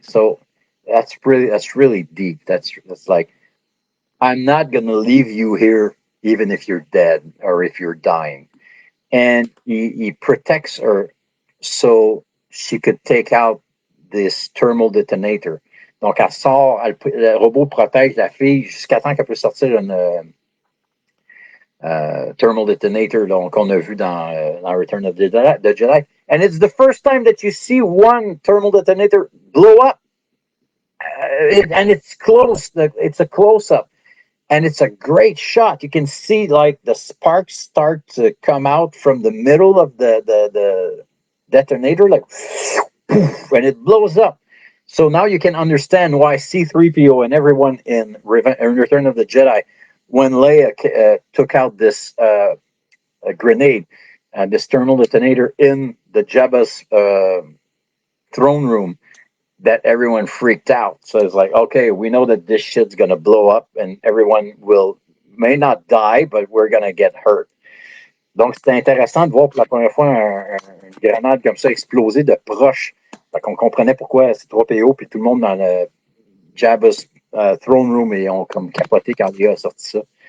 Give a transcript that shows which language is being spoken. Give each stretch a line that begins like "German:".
English: So that's really deep. That's like, I'm not gonna leave you here even if you're dead or if you're dying. And he protects her so she could take out this thermal detonator.
French: Donc elle sort, le robot protège la fille jusqu'à temps qu'elle peut sortir une thermal detonator qu'on a vu dans Return of the Jedi.
English: And it's the first time that you see one thermal detonator blow up. And it's close. It's a close up. And it's a great shot. You can see like the sparks start to come out from the middle of the detonator, like, and it blows up. So now you can understand why C-3PO and everyone in Return of the Jedi, when Leia took out this grenade, this thermal detonator in the Jabba's throne room, that everyone freaked out. So it's like, okay, we know that this shit's gonna blow up and everyone may not die, but we're gonna get hurt.
French: Donc c'était intéressant de voir pour la première fois une grenade comme ça exploser de proche. Fait qu'on comprenait pourquoi C-3PO puis tout le monde dans le Jabba's throne room et ont comme capoté quand il a sorti ça.